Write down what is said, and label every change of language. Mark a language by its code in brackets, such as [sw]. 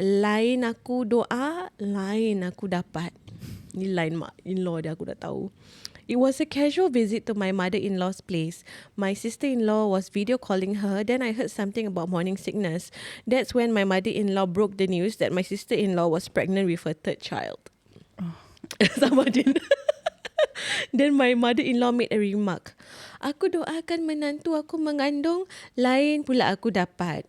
[ms] Lain aku doa, lain aku dapat. Ni lain mak-in-law dia aku dah tahu. [en] It was a casual visit to my mother-in-law's place. My sister-in-law was video calling her. Then I heard something about morning sickness. That's when my mother-in-law broke the news that my sister-in-law was pregnant with her 3rd child. [ms] Sama je. [en] Then my mother-in-law made a remark. [ms] Aku doakan menantu aku mengandung, lain pula aku dapat.